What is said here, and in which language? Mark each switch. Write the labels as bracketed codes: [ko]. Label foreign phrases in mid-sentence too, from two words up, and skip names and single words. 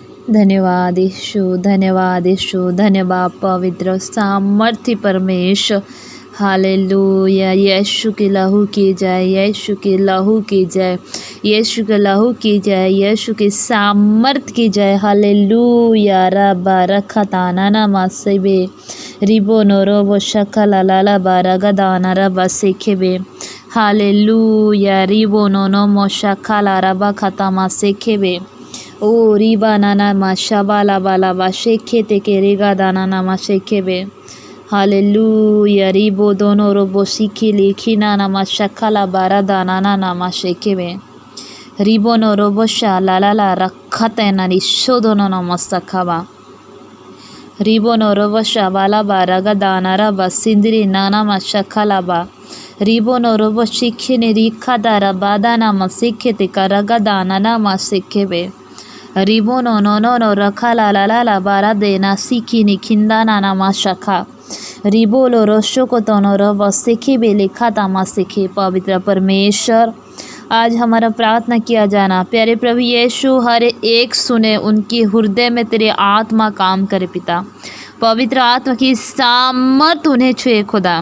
[hi] धन्यवाद यीशु, धन्यवाद यीशु, धन्यवाद पवित्र सामर्थ्य परमेश्वर। हालेलुया। यीशु के लहू की जय, यीशु के लहू की जय, यीशु के लहू की जय, यीशु के सामर्थ्य की जय। हालेलुया। रबा रखताना नमसेबे रिबो नोरोबो शकला लाला बारगदाना रबा सेखेबे। हालेलुया। रिबो नोनो मोशकला रबा खतामा सेखेबे। ओ रिबा नाना माशा बाला बाला बा शेखे ते के रेगा दाना नामा शेखेबे। हालेलुया। रिबो दोनों रोबो सीखी लिखी नाना मा शखला बारा दाना नामा शेखेबे। रिबो नो रोबो शा लाला ला रखा तेना निशो दोनों नामा सखाबा। रिबो नो रोबो शा बाला बारा गा दाना रबा सिंदरी नाना मा शखला बा। रिबो नो रोबो सीखे ने रिखा दारा बादा नामा सीखे ते का रगा दाना नामा शेखेबे। रिबो नो नो नो नो रखा ला ला ला ला बारा देना सीखी नि खिंदा नाना मा शखा। रिबो लो रोशो को तोनो रब सीखे बे लिखा तामा सीखे। पवित्र परमेश्वर, आज हमारा प्रार्थना किया जाना प्यारे प्रभु यीशु हर एक सुने, उनकी हृदय में तेरे आत्मा काम करे पिता। पवित्र आत्मा की सामर्थ उन्हें छुए खुदा।